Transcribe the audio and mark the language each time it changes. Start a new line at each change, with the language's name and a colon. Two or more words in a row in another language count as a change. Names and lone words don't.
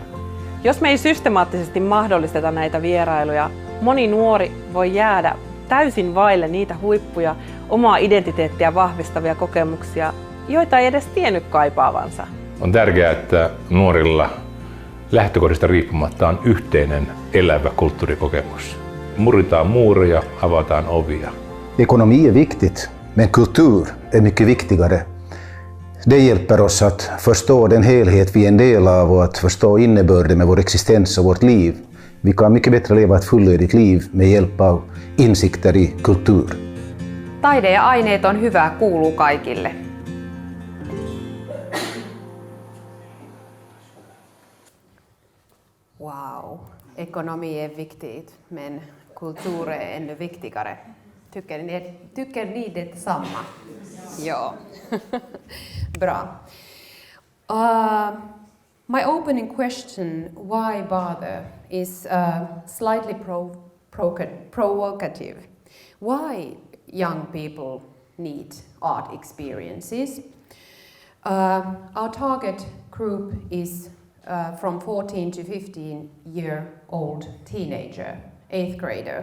Finnish: Jos me ei systemaattisesti mahdollisteta näitä vierailuja, moni nuori voi jäädä täysin vaille niitä huippuja, omaa identiteettiä vahvistavia kokemuksia, joita ei edes tiennyt kaipaavansa. On tärkeää, että nuorilla lähtökohdista riippumatta on yhteinen elävä kulttuurikokemus. Murritaan muureja, avataan ovia.
Swedish: Ekonomi är viktigt, men kultur är mycket viktigare. Det hjälper oss att förstå den helhet vi är en del av och att förstå innebörden med vår existens och vårt liv. Vi kan mycket bättre leva ett fullödigt liv med hjälp av insikter i kultur.
Finnish: Taide ja aineet on hyvä, kuuluu kaikille.
Swedish: Wow, ekonomi är viktigt, men kultur är ännu viktigare. Tycker ni detsamma? Ja. Bra.
English: My opening question, why bother, is slightly provocative. Why young people need art experiences? Our target group is from 14 to 15-year-old teenager, 8th grader.